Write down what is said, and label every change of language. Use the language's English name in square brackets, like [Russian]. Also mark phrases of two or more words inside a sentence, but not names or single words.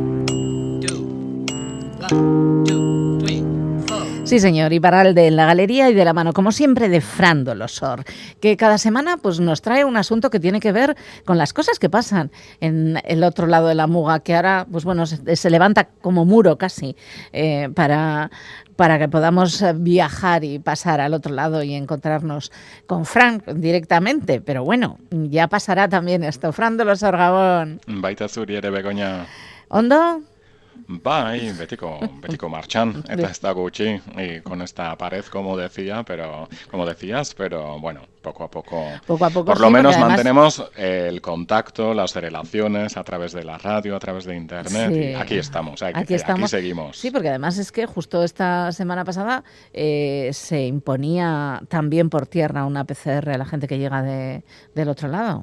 [Spanish] Sí, señor, Iparralde en la galería y de la mano, como siempre, de Fran Dolosor, que cada semana pues, nos trae un asunto que tiene que ver con las cosas que pasan en el otro lado de la muga, que ahora pues, bueno, se levanta como muro casi para que podamos viajar y pasar al otro lado y encontrarnos con Fran directamente. Pero bueno, ya pasará también esto. Fran Dolosor, Gabón. [Basque] Baita zuri ere, Begoña. ¿Ondo? Bai, betiko marchan, eta ez da gutxi, [Spanish] y con esta pared, como decías, pero bueno, poco a poco por lo sí, menos además mantenemos el contacto, las relaciones a través de la radio, a través de internet, sí. Y aquí estamos, aquí seguimos. Sí, porque además es que justo esta semana pasada se imponía también por tierra una PCR a la gente que llega del otro lado.